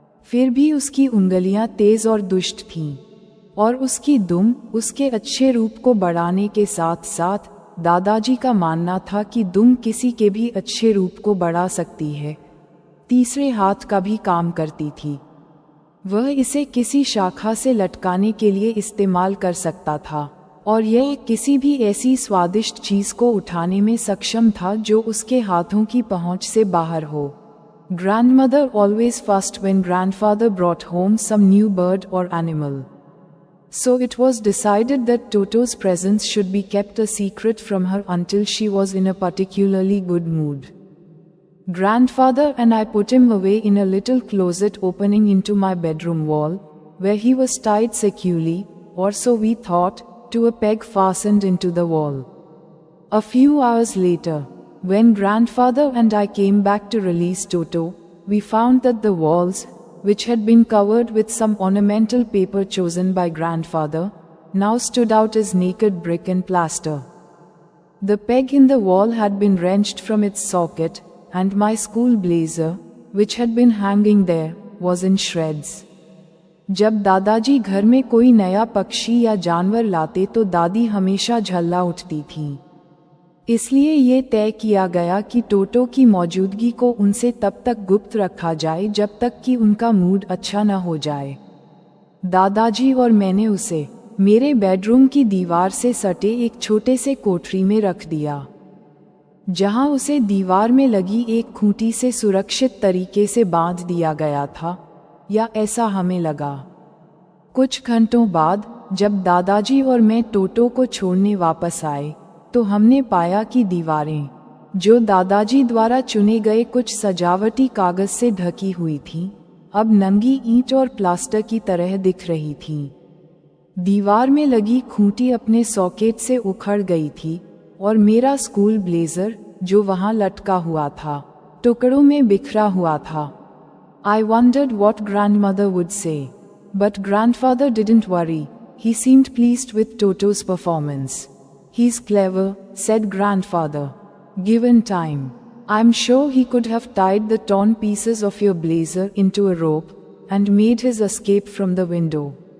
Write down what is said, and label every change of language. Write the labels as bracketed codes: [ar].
[hi] फिर भी उसकी उंगलियां तेज और दुष्ट थीं, और उसकी दुम उसके अच्छे रूप को बढ़ाने के साथ साथ दादाजी का मानना था कि दुम किसी के भी अच्छे रूप को बढ़ा सकती है, तीसरे हाथ का भी काम करती थी। वह इसे किसी शाखा से लटकाने के लिए इस्तेमाल कर सकता था, और यह किसी भी ऐसी स्वादिष्ट चीज को उठाने में सक्षम था जो उसके हाथों की पहुंच से बाहर हो। [en] Grandmother always fussed when grandfather brought home some new bird or animal. So it was decided that Toto's presence should be kept a secret from her until she was in a particularly good mood. Grandfather and I put him away in a little closet opening into my bedroom wall, where he was tied securely, or so we thought, to a peg fastened into the wall. A few hours later, when grandfather and I came back to release Toto, we found that the walls, which had been covered with some ornamental paper chosen by grandfather, now stood out as naked brick and plaster. The peg in the wall had been wrenched from its socket, and my school blazer, which had been hanging there, was in shreds. [hi] जब दादाजी घर में कोई नया पक्षी या जानवर लाते तो दादी हमेशा झल्ला उठती थीं। इसलिए ये तय किया गया कि टोटो की मौजूदगी को उनसे तब तक गुप्त रखा जाए जब तक कि उनका मूड अच्छा न हो जाए। दादाजी और मैंने उसे मेरे बेडरूम की दीवार से सटे एक छोटे से कोठरी में रख दिया, जहां उसे दीवार में लगी एक खूंटी से सुरक्षित तरीके से बांध दिया गया था, या ऐसा हमें लगा। कुछ घंटों बाद जब दादाजी और मैं टोटो को छोड़ने वापस आए, तो हमने पाया कि दीवारें, जो दादाजी द्वारा चुने गए कुछ सजावटी कागज से ढकी हुई थीं, अब नंगी ईंट और प्लास्टर की तरह दिख रही थीं। दीवार में लगी खूंटी अपने सॉकेट से उखड़ गई थी, और मेरा स्कूल ब्लेजर, जो वहां लटका हुआ था, टुकड़ों में बिखरा हुआ था। [en] I wondered what grandmother would say, but grandfather didn't worry. He seemed pleased with Toto's performance. He's clever, said grandfather. Given time, I'm sure he could have tied the torn pieces of your blazer into a rope and made his escape from the window.